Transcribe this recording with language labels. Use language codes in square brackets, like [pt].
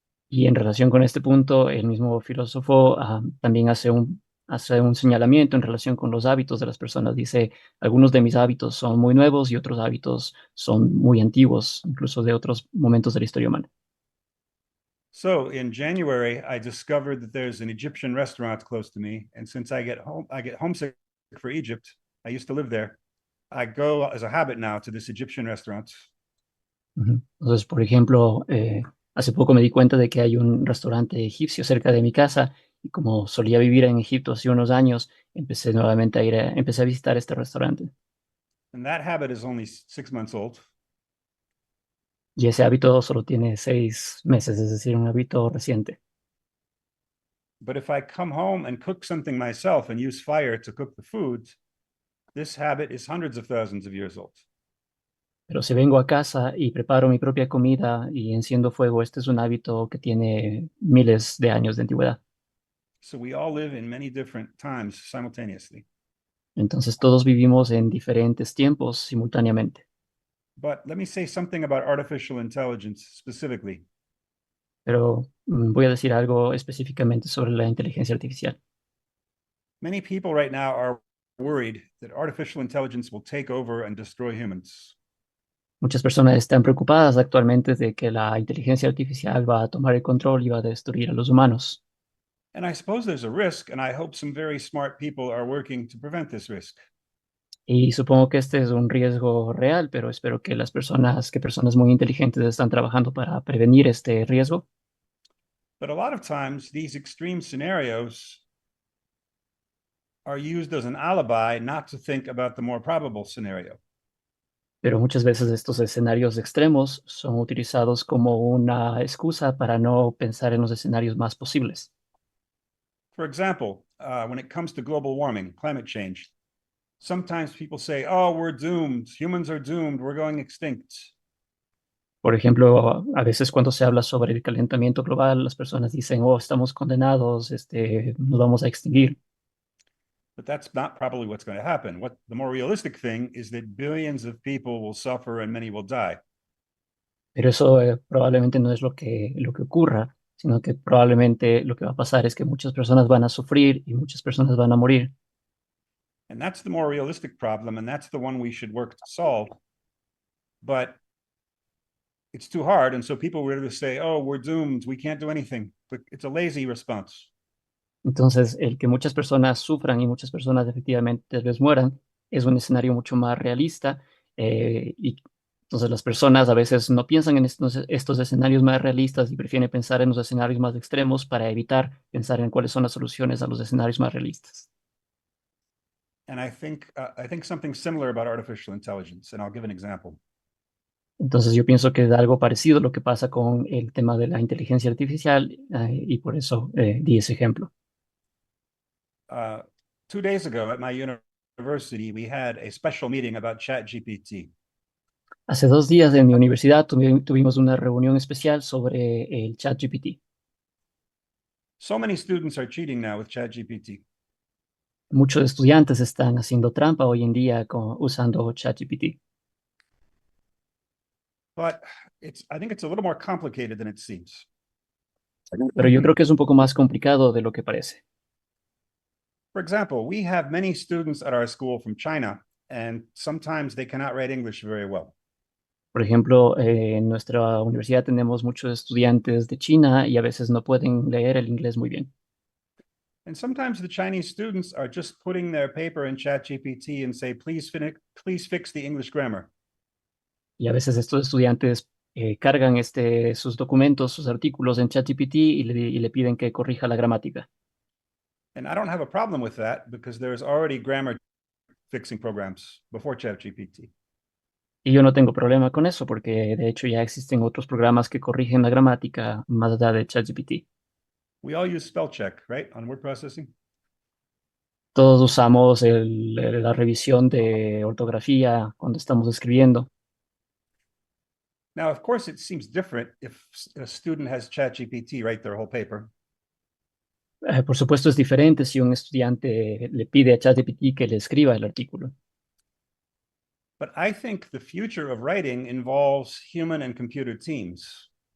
[es] Y en relación con este punto, el mismo filósofo también hace hace un señalamiento en relación con los hábitos de las personas. Dice, algunos de mis hábitos son muy nuevos y otros hábitos son muy antiguos, incluso de otros momentos de la historia humana. [en] So in January, I discovered that there's an Egyptian restaurant close to me, and since I get homesick for Egypt. I used to live there. I go as a habit now to this Egyptian restaurant. [es] Entonces, por ejemplo, hace poco me di cuenta de que hay un restaurante egipcio cerca de mi casa y como solía vivir en Egipto hace unos años, empecé nuevamente empecé a visitar este restaurante. [en] And that habit is only 6 months old. [es] Y ese hábito solo tiene 6 meses, es decir, un hábito reciente. [en] But if I come home and cook something myself and use fire to cook the food, this habit is hundreds of thousands of years old. [es] Pero si vengo a casa y preparo mi propia comida y enciendo fuego, este es un hábito que tiene miles de años de antigüedad. [en] So we all live in many different times simultaneously. [es] Entonces todos vivimos en diferentes tiempos simultáneamente. [en] But let me say something about artificial intelligence specifically. [es] Pero voy a decir algo específicamente sobre la inteligencia artificial. [en] Many people right now are worried that artificial intelligence will take over and destroy humans. [es] Muchas personas están preocupadas actualmente de que la inteligencia artificial va a tomar el control y va a destruir a los humanos. [en] And I suppose there's a risk, and I hope some very smart people are working to prevent this risk. [es] Y supongo que este es un riesgo real, pero espero que personas muy inteligentes están trabajando para prevenir este riesgo. [en] But a lot of times, these extreme scenarios are used as an alibi not to think about the more probable scenario. [es] Pero muchas veces estos escenarios extremos son utilizados como una excusa para no pensar en los escenarios más posibles. [en] For example, when it comes to global warming, climate change, sometimes people say, oh, we're doomed, humans are doomed, we're going extinct. [es] Por ejemplo, a veces cuando se habla sobre el calentamiento global, las personas dicen, oh, estamos condenados, nos vamos a extinguir. [en] But that's not probably what's going to happen. What the more realistic thing is that billions of people will suffer and many will die. [es] Pero eso probablemente no es lo que ocurra, sino que probablemente lo que va a pasar es que muchas personas van a sufrir y muchas personas van a morir. [en] And that's the more realistic problem, and that's the one we should work to solve. But it's too hard, and so people were to say, oh, we're doomed, we can't do anything. But it's a lazy response. [es] Entonces, el que muchas personas sufran y muchas personas efectivamente tal vez mueran es un escenario mucho más realista y entonces las personas a veces no piensan en estos escenarios más realistas y prefieren pensar en los escenarios más extremos para evitar pensar en cuáles son las soluciones a los escenarios más realistas. [en] And I think something similar about artificial intelligence, and I'll give an example. [es] Entonces yo pienso que es algo parecido a lo que pasa con el tema de la inteligencia artificial y por eso di ese ejemplo. [en] 2 days ago at my university, we had a special meeting about ChatGPT. [es] Hace 2 días en mi universidad tuvimos una reunión especial sobre el ChatGPT. [en] So many students are cheating now with ChatGPT. [es] Muchos estudiantes están haciendo trampa hoy en día usando ChatGPT. [en] But I think it's a little more complicated than it seems. [es] Pero yo creo que es un poco más complicado de lo que parece. [en] For example, we have many students at our school from China, and sometimes they cannot write English very well. [es] Por ejemplo, en nuestra universidad tenemos muchos estudiantes de China y a veces no pueden leer el inglés muy bien. [en] And sometimes the Chinese students are just putting their paper in ChatGPT and say, please fix the English grammar. [es] Y a veces estos estudiantes cargan sus documentos, sus artículos en ChatGPT y le piden que corrija la gramática. [en] And I don't have a problem with that because there's already grammar fixing programs before ChatGPT. [es] Y yo no tengo problema con eso porque de hecho ya existen otros programas que corrigen la gramática más allá de ChatGPT. [en] We all use spell check, right, on word processing. [es] Todos usamos la revisión de ortografía cuando estamos escribiendo. [en] Now, of course, it seems different if a student has ChatGPT write their whole paper. [es] Por supuesto es diferente si un estudiante le pide a ChatGPT que le escriba el artículo. [en] But I think the future of writing involves human and computer teams.